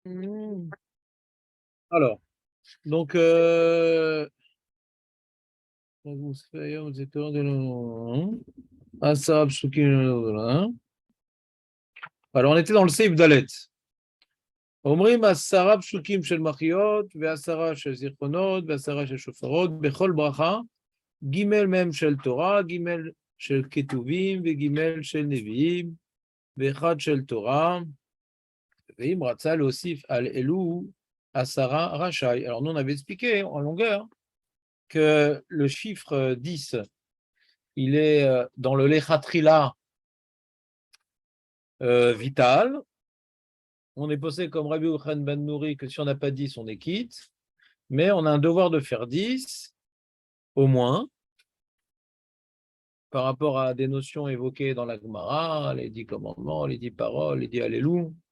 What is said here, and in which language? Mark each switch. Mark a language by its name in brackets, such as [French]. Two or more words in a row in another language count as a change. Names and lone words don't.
[French] Hmm. Alors, donc, alors, on était dans le Seif Dalet. [Hebrew] אומרים 10 פסוקים של מחיות, ו10 של זיכרונות, ו10 של שופרות, בכל ברכה, ג' מ' של תורה, ג' של כתובים, וג' של נביאים, ואחד של תורה, ואם רצה להוסיף על אלו 10 רשאי. [French] Alors, nous, on avait expliqué en longueur que le chiffre 10, il est dans le Lechatrila vital. On est posé comme Rabbi Yochanan ben Nouri que si on n'a pas 10, on est quitte. Mais on a un devoir de faire 10, au moins, par rapport à des notions évoquées dans la Gemara, les 10 commandements, les 10 paroles, les 10 Alléluia.